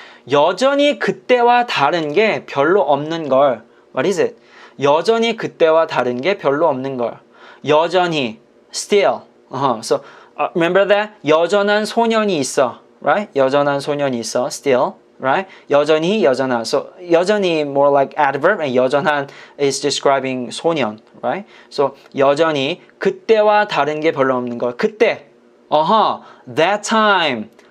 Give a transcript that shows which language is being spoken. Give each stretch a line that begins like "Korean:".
Korean: 여전히 그때와 다른 게 별로 없는 걸.
English: What is it?
Korean: 여전히 그때와 다른 게 별로 없는 걸.
English: 여전히, still. So remember that?
Korean: 여전한 소년이 있어,
English: right?
Korean: 여전한 소년이 있어, still, right? 여전히, 여전한.
English: So 여전히 more like adverb, and 여전한 is describing 소년, right?
Korean: So 여전히 그때와 다른 게 별로 없는 걸. 그때,
English: that time.